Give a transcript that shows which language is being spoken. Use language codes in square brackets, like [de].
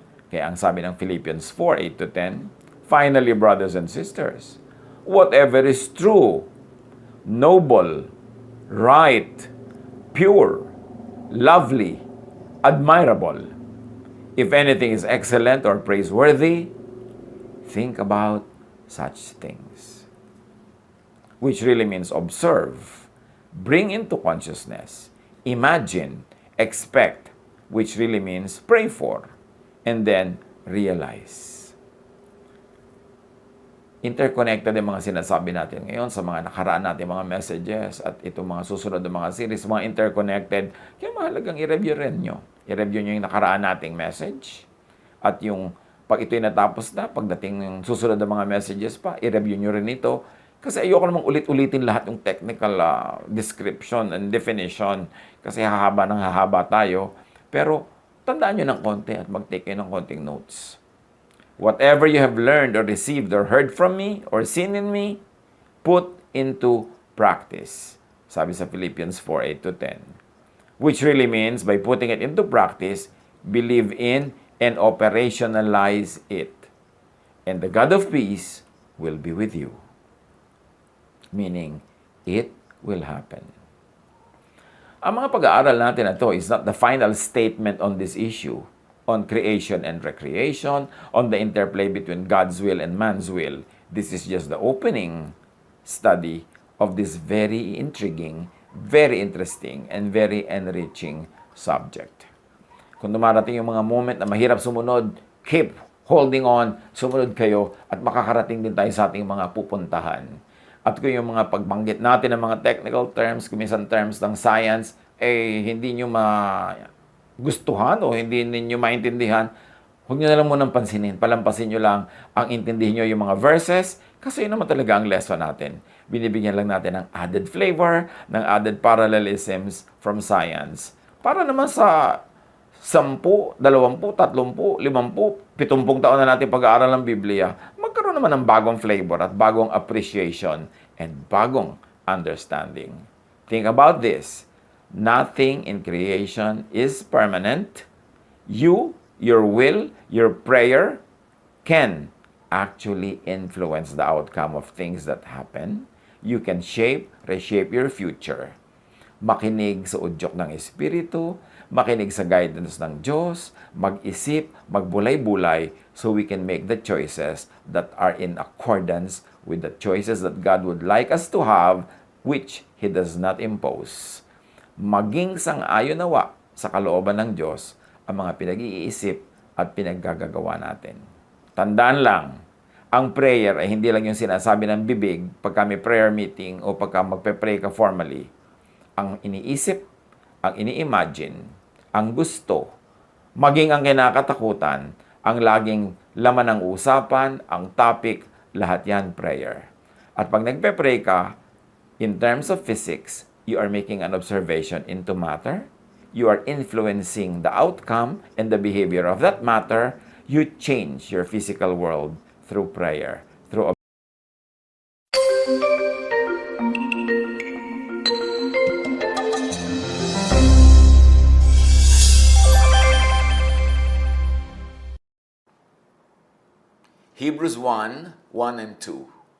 [tl] Kaya ang sabi ng [en] Philippians 4:8-10, finally, brothers and sisters, whatever is true, noble, right, pure, lovely, admirable, if anything is excellent or praiseworthy, think about such things. Which really means observe, bring into consciousness, imagine, expect, which really means pray for, and then realize. [tl] Interconnected yung mga sinasabi natin ngayon sa mga nakaraan natin mga messages at itong mga susunod na mga series, mga interconnected. Kaya mahalagang i-review rin nyo. I-review nyo yung nakaraan nating message. At yung pag ito'y natapos na, pagdating ng susunod na mga messages pa, i-review nyo rin ito. Kasi ayoko namang ulit-ulitin lahat yung [en] technical description and definition. [tl] Kasi hahaba tayo. Pero tandaan nyo ng konti at mag-take kayo ng konting notes. [en] Whatever you have learned or received or heard from me or seen in me, put into practice. [tl] Sabi sa [en] Philippians 4:8-10. Which really means, by putting it into practice, believe in and operationalize it. And the God of peace will be with you. Meaning, it will happen. [tl] Ang mga pag-aaral natin na ito [en] is not the final statement on this issue, on creation and recreation, on the interplay between God's will and man's will. This is just the opening study of this very intriguing, very interesting, and very enriching subject. [tl] Kung dumarating yung mga moment na mahirap sumunod, [en] keep holding on, [tl] sumunod kayo, at makakarating din tayo sa ating mga pupuntahan. At kung yung mga pagbanggit natin ng mga technical terms, kuminsan terms ng science, hindi nyo gustuhan o hindi ninyo maintindihan, huwag nyo na lang munang pansinin. Palampasin nyo lang ang intindihin nyo yung mga verses kasi yun naman talaga ang lesson natin. Binibigyan lang natin ng added flavor, ng added parallelisms from science. Para naman sa 10, 20, 30, 50, 70 taon na natin pag-aaral ng Biblia, magkaroon naman ng bagong flavor at bagong appreciation and bagong understanding. [en] Think about this. Nothing in creation is permanent. You, your will, your prayer can actually influence the outcome of things that happen. You can reshape your future. [tl] Makinig sa udyok ng Espiritu, makinig sa guidance ng Diyos, mag-isip, magbulay-bulay [en] so we can make the choices that are in accordance with the choices that God would like us to have, which He does not impose. [tl] Maging sang-ayon nawa sa kalooban ng Diyos ang mga pinag-iisip at pinaggagawa natin. Tandaan lang, ang prayer ay hindi lang yung sinasabi ng bibig pagka may prayer meeting o pagka magpe-pray ka formally. Ang iniisip, ang ini-imagine, ang gusto, maging ang kinakatakutan, ang laging laman ng usapan, ang topic, lahat yan prayer. At pag nagpe-pray ka, [en] in terms of physics, you are making an observation into matter. You are influencing the outcome and the behavior of that matter. You change your physical world through prayer, through Hebrews 1:1 and 2.